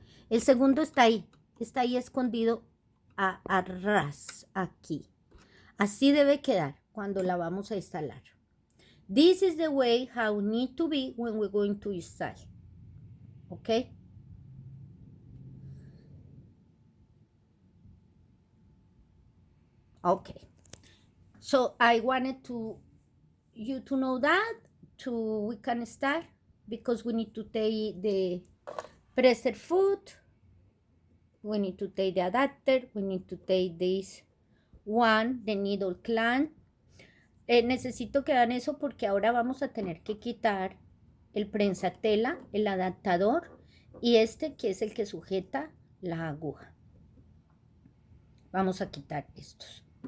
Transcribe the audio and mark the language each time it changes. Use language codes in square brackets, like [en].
[es] El segundo está ahí escondido a ras aquí. Así debe quedar cuando la vamos a instalar. [en] This is the way how need to be when we're going to install. Okay? Okay. So I wanted you to know that we can start, because we need to take the presser foot, we need to take the adapter, we need to take this one, the needle clamp. [es] Necesito que hagan eso porque ahora vamos a tener que quitar el prensatela, el adaptador y este que es el que sujeta la aguja. Vamos a quitar estos.